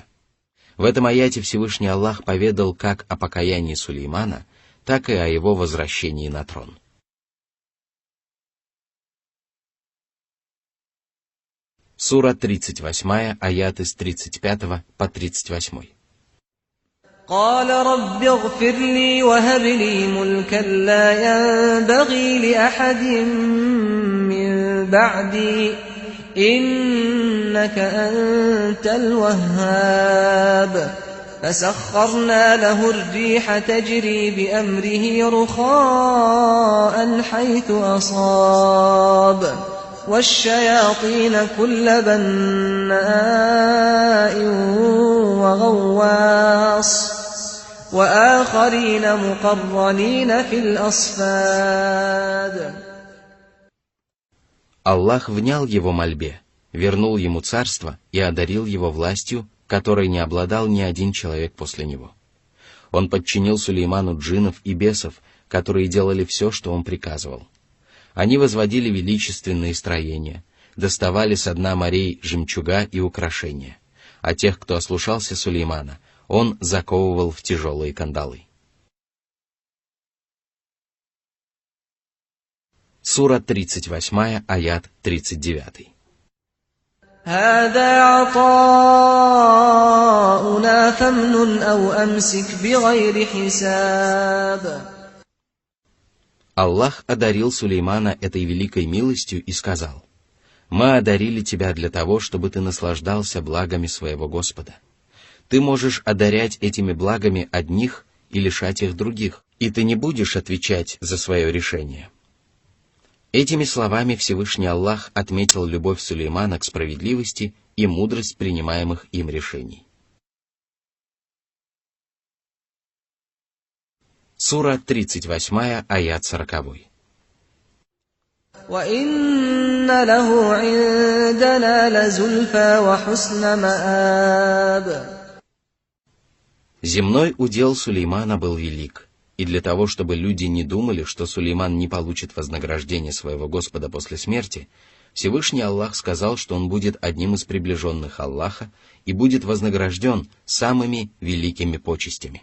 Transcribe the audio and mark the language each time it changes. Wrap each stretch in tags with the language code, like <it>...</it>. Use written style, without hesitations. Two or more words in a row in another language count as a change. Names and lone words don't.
<ru>В этом аяте Всевышний Аллах поведал как о покаянии Сулеймана, так и о его возвращении на трон. Сура 38, аяты с 35 по 38.</ru> <ar>قال رب اغفر لي وهب لي ملكا لا ينبغي لأحد من بعدي إنك أنت الوهاب فسخرنا له الريح تجري بأمره رخاء حيث أصاب والشياطين كل بناء وغواص وآخرين مقرنين في الأصفاد.</ar> <ru>Аллах внял его мольбе, вернул ему царство и одарил его властью, которой не обладал ни один человек после него. Он подчинил Сулейману джиннов и бесов, которые делали все, что он приказывал. Они возводили величественные строения, доставали со дна морей жемчуга и украшения, а тех, кто ослушался Сулеймана, он заковывал в тяжелые кандалы. Сура 38, аят 39.</ru> <ar>هذا عطاؤنا فامنن أو أمسك بغير حساب.</ar> <ru>Аллах одарил Сулеймана этой великой милостью и сказал: «Мы одарили тебя для того, чтобы ты наслаждался благами своего Господа. Ты можешь одарять этими благами одних и лишать их других, и ты не будешь отвечать за свое решение». Этими словами Всевышний Аллах отметил любовь Сулеймана к справедливости и мудрость принимаемых им решений. Сура 38, аят 40.</ru> <ar>وَإِنَّ لَهُ عِندَنَا لَزُلْفَى وَحُسْنَ مَآبٍ.</ar> <ru>Земной удел Сулеймана был велик, и для того, чтобы люди не думали, что Сулейман не получит вознаграждение своего Господа после смерти, Всевышний Аллах сказал, что он будет одним из приближенных Аллаха и будет вознагражден самыми великими почестями.</ru>